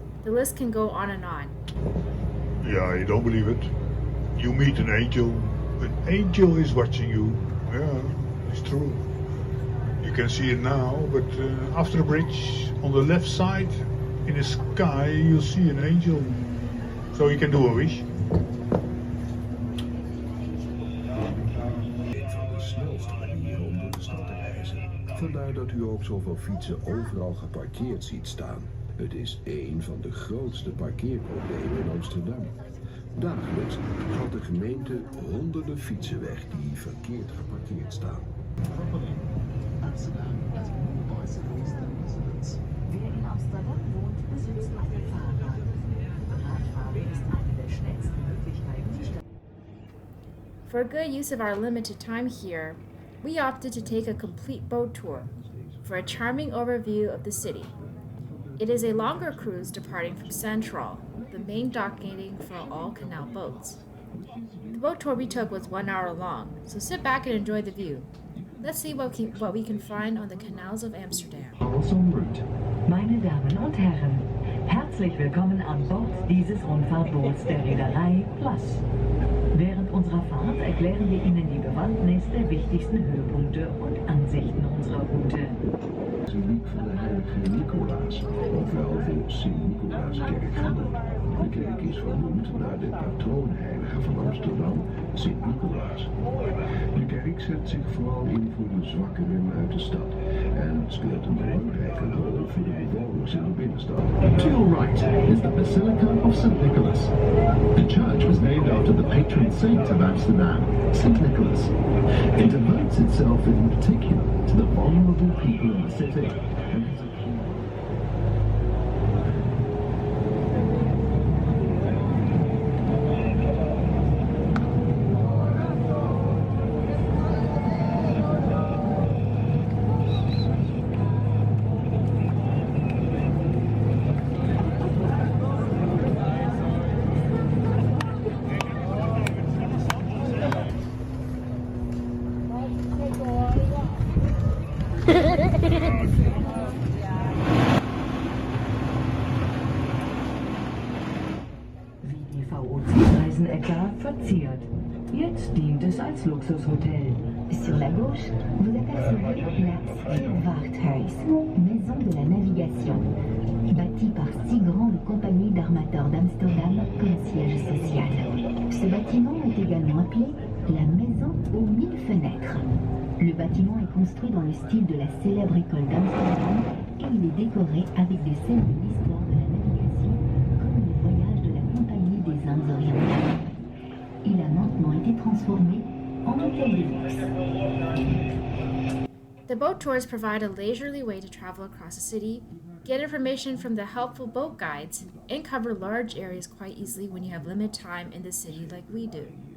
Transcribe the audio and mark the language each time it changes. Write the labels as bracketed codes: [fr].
[en] The list can go on and on. Yeah, you don't believe it. You meet an angel. An angel is watching you. Yeah, it's true. You can see it now, but after the bridge, on the left side, in the sky, you'll see an angel. So you can do a wish. [nl] Een van de snelste manieren om door de stad te reizen. Vandaar dat u ook zoveel fietsen overal geparkeerd ziet staan. Het is één van de grootste parkeerproblemen in Amsterdam. Dagelijks haalt de gemeente honderden fietsen weg die verkeerd geparkeerd staan. [en] Amsterdam has more bicycles than residents. [de] Wer in Amsterdam wohnt, besitzt eine Fahrrad. Radfahren ist eine der schnellsten Möglichkeiten, die Stadt. [en] For good use of our limited time here, we opted to take a complete boat tour for a charming overview of the city. It is a longer cruise departing from Central, the main docking for all canal boats. The boat tour we took was 1 hour long, so sit back and enjoy the view. Let's see what we can find on the canals of Amsterdam. [de] Meine Damen und Herren, herzlich willkommen an Bord dieses Rundfahrtboots der Reederei Plus. Während unserer Fahrt erklären wir Ihnen die Bewandtnis der wichtigsten Höhepunkte und Ansichten unserer Route. [nl] Symboliek van de heilige Nicolaas, ook wel de Sint-Nicolaaskerk genoemd. De kerk is vernoemd naar de patroonheilige van Amsterdam, Sint-Nicolaas. De kerk zet zich vooral in voor de zwakkeren uit de stad en speelt een belangrijke rol voor de bewoners in de binnenstad. [en] To your right is the Basilica of St. Nicholas. The church was named after the patron saint of Amsterdam, St. Nicholas. It devotes itself in particular to the vulnerable people in the city. And has a [de] Wie die VOC-Reisen etwa verziert. Jetzt dient es als Luxushotel. [fr] Sur la gauche, vous apercevrez la Scheepvaarthuis, maison de la navigation, bâtie par 6 grandes compagnies d'armateurs d'Amsterdam comme siège social. Ce bâtiment est également appelé la maison aux 1000 fenêtres. Le bâtiment est construit dans le style de la célèbre école d'Amsterdam et il est décoré avec des scènes de l'histoire de la navigation comme le voyage de la Compagnie des Indes orientales. Il a maintenant été transformé en hôtel de luxe. [en] The boat tours provide a leisurely way to travel across the city, get information from the helpful boat guides, and cover large areas quite easily when you have limited time in the city like we do.